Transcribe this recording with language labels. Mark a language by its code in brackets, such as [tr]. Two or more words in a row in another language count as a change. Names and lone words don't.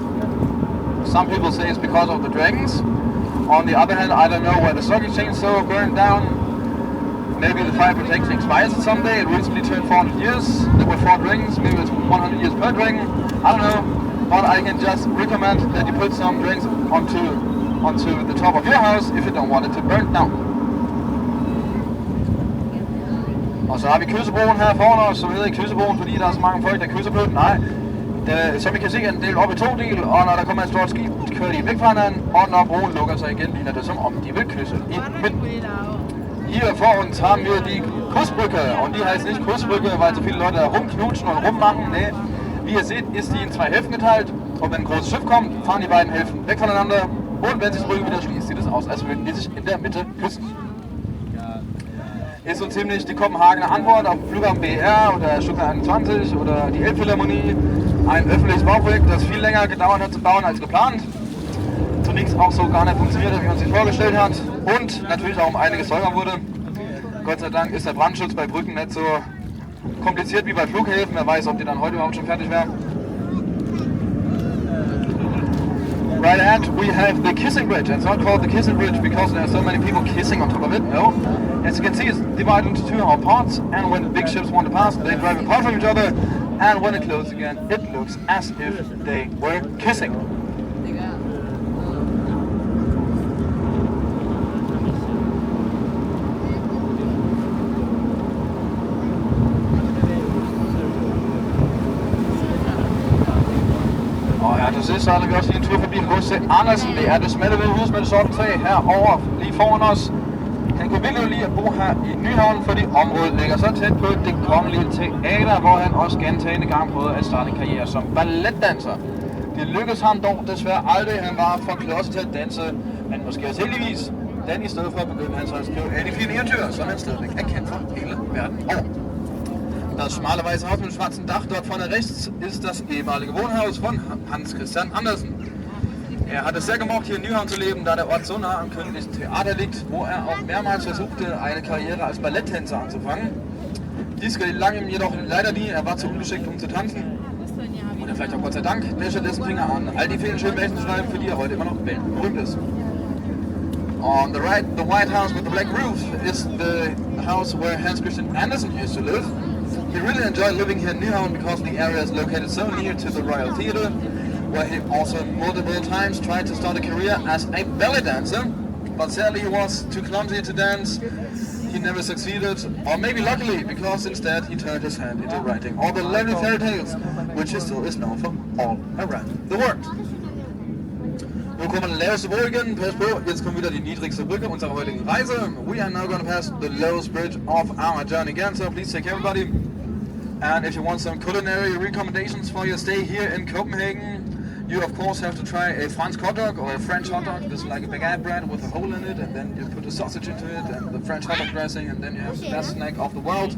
[en] Some people say it's because of the dragons. On the other hand, I don't know where the Stock Exchange so burned down. Maybe the fire protection expires someday. It recently turned 400 years. There were 4 dragons. Maybe it's 100 years per dragon. I don't know. But I can just recommend that you put some dragons onto the top of your house if you don't want it to burn down. [da] Og så har vi kyssebroen her foran os, som hedder kyssebroen, fordi der er så mange folk, der kysser på den. Nej, som I kan se, er den delt op i 2 dele, og når der kommer et stort skib, kører de væk fra hinanden, og når broen lukker sig igen, ligner det som om de vil kysse i midten. [de] Hier vor uns haben wir die Kussbrücke, und die heißt nicht Kussbrücke, weil so viele Leute da rumknutschen und rummachen. Nee, wie ihr seht, ist die in 2 Hälften geteilt, und wenn ein großes Schiff kommt, fahren die beiden Hälften weg voneinander, und wenn sich die Brücke wieder schließt, sieht es aus, als würden die sich in der Mitte küssen. Ist so ziemlich die Kopenhagener Antwort auf Flughafen BR oder Stuttgart 21 oder die Elbphilharmonie. Ein öffentliches Bauprojekt, das viel länger gedauert hat zu bauen als geplant. Zunächst auch so gar nicht funktioniert, wie man sich vorgestellt hat. Und natürlich auch um einiges teurer wurde. Gott sei Dank ist der Brandschutz bei Brücken nicht so kompliziert wie bei Flughäfen. Wer weiß, ob die dann heute überhaupt schon fertig wären. [en] Right ahead we have the Kissing Bridge. It's not called the Kissing Bridge because there are so many people kissing on top of it. No. As you can see, it's divided into 2 whole parts, and when the big ships want to pass, they drive apart from each other, and when it closes again, it looks as if they were kissing. [da] Og her til sidst, så er vi også lige en tur forbi H.C. Andersen. Det er det smalle ved hus med det sorte træ herovre, lige foran os. Han kunne virkelig lide at bo her i Nyhavn, fordi området ligger så tæt på det kongelige teater, hvor han også gentagne gange prøvede at starte en karriere som balletdanser. Det lykkedes ham dog desværre aldrig. Han var for klodset til at danse, men måske også heldigvis, den i stedet for begyndte han så at skrive alle fine eventyr, som han stadigvæk er kendt for hele verden over. [de] Das schmale weiße Haus mit dem schwarzen Dach dort vorne rechts ist das ehemalige Wohnhaus von Hans Christian Andersen. Er hat es sehr gemocht, hier in Nyhavn zu leben, da der Ort so nah am königlichen Theater liegt, wo er auch mehrmals versuchte, eine Karriere als Balletttänzer anzufangen. Dies gelang ihm jedoch leider nie, er war zu ungeschickt, um zu tanzen. Und er vielleicht auch Gott sei Dank, der stattdessen Finger an all die vielen schönen Märchen zu schreiben, für die er heute immer noch weltberühmt ist. [en] On the right, the White House with the black roof is the house where Hans Christian Andersen used to live. He really enjoyed living here in Nyhavn because the area is located so near to the Royal Theatre. where he also multiple times tried to start a career as a belly dancer, but sadly he was too clumsy to dance. He never succeeded, or maybe luckily, because instead he turned his hand into writing all the lovely fairy tales, which he still is known for all around the world. [da] Nu kommer den laveste bro igen, pas på, [de] jetzt kommen wieder die niedrigste Brücke unserer heutigen Reise. [en] We are now going to pass the lowest bridge of our journey again, so please take care everybody. And if you want some culinary recommendations for your stay here in Copenhagen, you of course have to try a French hot dog or a French hot dog. This is like a baguette bread with a hole in it, and then you put a sausage into it and the French hot dog dressing, and then you have the best snack of the world.